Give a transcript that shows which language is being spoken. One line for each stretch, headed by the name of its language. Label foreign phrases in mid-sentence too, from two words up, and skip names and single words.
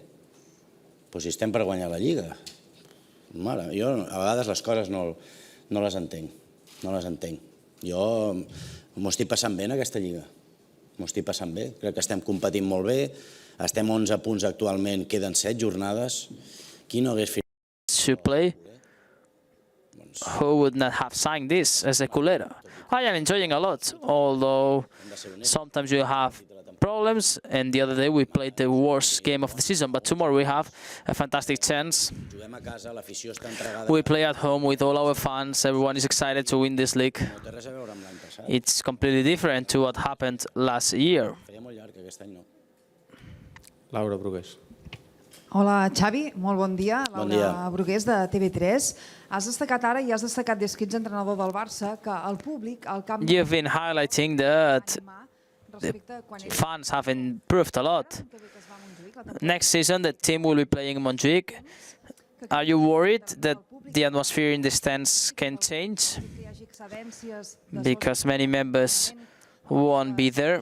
Catalan: Doncs si estem per guanyar la Lliga. Mare, jo a vegades les coses no les entenc. No les entenc. Jo m'ho estic passant bé en aquesta Lliga. M'ho estic passant bé. Crec que estem competint molt bé. Estem 11 punts actualment, queden 7 jornades. Qui no hagués
English: to play? Who would not have signed this as a culera? I am enjoying a lot, although sometimes you have problems, and the other day we played the worst game of the season, but tomorrow we have a fantastic chance. We play at home with all our fans, everyone is excited to win this league. It's completely different to what happened last year. Laura Brugués.
Catalan: Hola, Xavi, molt bon dia. Laura Brugués, de TV3. Has destacat ara i has destacat des que ets entrenador del Barça que el públic al camp...
English: You've been highlighting that the fans have improved a lot. Next season, the team will be playing in Montjuic. Are you worried that the atmosphere in the stands can change? Because many members won't be there.